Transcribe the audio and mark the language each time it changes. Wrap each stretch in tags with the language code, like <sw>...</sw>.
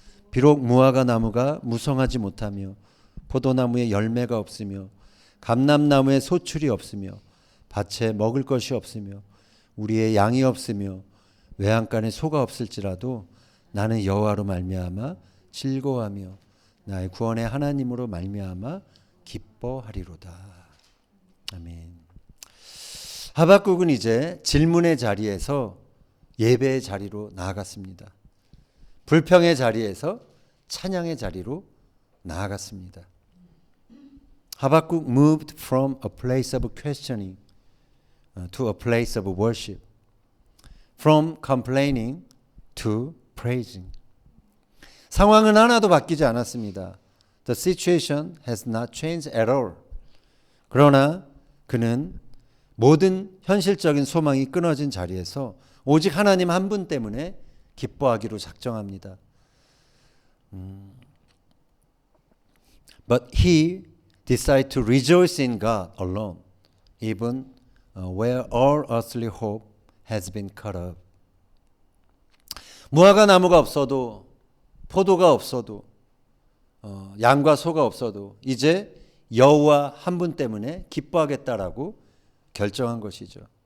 <ko>비록 무화과 나무가 무성하지 못하며 포도나무에 열매가 없으며 감람나무에 소출이 없으며 밭에 먹을 것이 없으며 우리의 양이 없으며 외양간에 소가 없을지라도 나는 여호와로 말미암아 즐거워하며 나의 구원의 하나님으로 말미암아 기뻐하리로다. 아멘. 하박국은 이제 질문의 자리에서 예배의 자리로 나아갔습니다. 불평의 자리에서 찬양의 자리로 나아갔습니다.</ko> <en>하박국 moved from a place of questioning to a place of worship, from complaining to praising.</en> <ko>상황은 하나도 바뀌지 않았습니다.</ko> <en>The situation has not changed at all.</en> <ko>그러나 그는 모든 현실적인 소망이 끊어진 자리에서 오직 하나님 한 분 때문에 기뻐하기로 작정합니다.</ko> <en>But he decided to rejoice in God alone, even where all earthly hope has been cut off.</en> <ko>무화과 나무가 없어도 포도가 없어도 양과 소가 없어도 이제 여호와 한 분 때문에 기뻐하겠다라고 결정한 것이죠.</ko>